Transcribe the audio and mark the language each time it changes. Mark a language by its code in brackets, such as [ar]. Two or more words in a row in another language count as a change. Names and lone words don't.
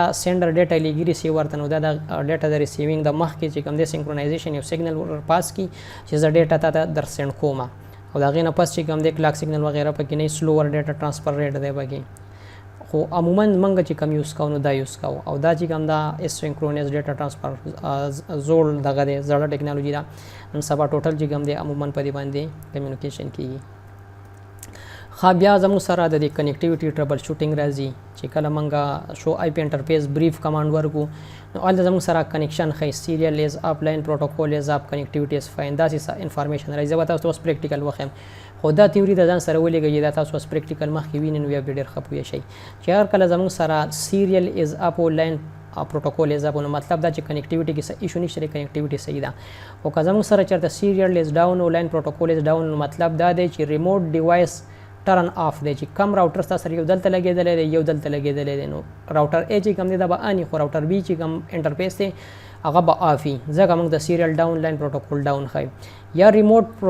[en] sender data [ps] لیږي ریسیور ته نو دا د ډیټا د ریسیوینګ د مخکې چې کوم دی سینکرونایزیشن یو سیګنل ورپاس کړي چې زه ډیټا تا ته در سینډ کوم او د هغې نه پس چې کوم دی [en] clock signal [ps] وغیره پکې نه [en] slower data transfer rate [ps] دی پکې خو عموما موږ چې کوم یوز کوو نو دا یوز کوو او دا چې کوم دا [en] asynchronous data transfer [ps] زوړ دغه دی زړه ټیکنالوژي ده نن سبا ټوټل چې کوم دی عموما په دې باندې کمیونیکیشن کېږي ښه بیا زموږ سره د دې [en] connectivity troubleshooting [ps] راځي چې کله موږ [en] show IP interface brief command [ps] ورکو نو هلته زموږ سره کنیکشن ښیي [en] serial is up line protocol is up connectivity is fine [ps] داسې انفارمیشن راځي زه به تاسو اوس پریکټیکل وښیم خو دا تیوري د ځان سره ولېږئ دا تاسو اوس پریکټیکل مخکې وینئ نو بیا به ډېر ښه پوه شئ چې هر کله زموږ سره [en] serial is up line protocol is up [ps] نو مطلب دا چې کنیکټیوټي کې څه ایشو نشته دی کنیکټیوټي صحیح ده خو که زموږ سره چېرته [en] serial is down [ps] او [en] line protocol is down [ps] نو مطلب دا دی چې [en] remote device turn off [ps] دی چې کم راوټر ستا سره یو دلته لګېدلی دی یو دلته لګېدلی دی نو [en] router A [ps] چې کوم دی دا به آن خو [en] router B [ps] چې کوم انټرفیس دی هغه به آف وي ځکه موږ د [en] serial down line protocol down [ps] ښایو یا ریموټ